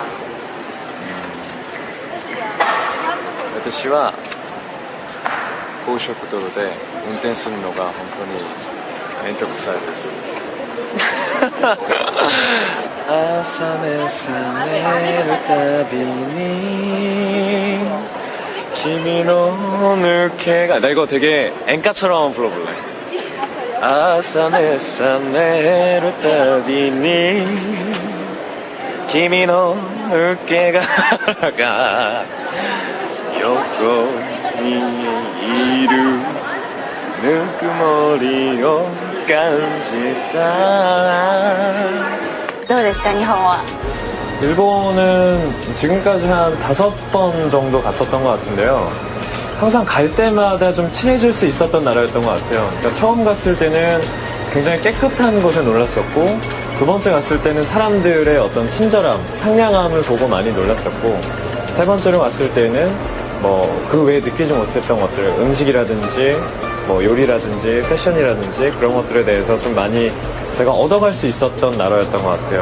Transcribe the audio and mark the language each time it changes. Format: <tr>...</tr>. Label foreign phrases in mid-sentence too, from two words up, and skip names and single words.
<ja>私は高速道路で運転するのが本当に面倒くさいです。朝目覚めるたびに君の抜けが</ja> <ko>나 이거 되게 엔카처럼 불러볼래.</ko> <ja>朝目覚めるたびに君の抜け殻が横にいるぬくもりを感じた。どうですか日本は。</ja> <ko>일본은 지금까지 한 5번 정도 갔었던 것 같은데요. 항상 갈 때마다 좀 친해질 수 있었던 나라였던 것 같아요. 그러니까 처음 갔을 때는 굉장히 깨끗한 곳에 놀랐었고, 두 번째 갔을 때는 사람들의 어떤 친절함, 상냥함을 보고 많이 놀랐었고, 세 번째로 갔을 때는 뭐 그 외에 느끼지 못했던 것들, 음식이라든지 뭐 요리라든지 패션이라든지 그런 것들에 대해서 좀 많이 제가 얻어갈 수 있었던 나라였던 것 같아요.</ko>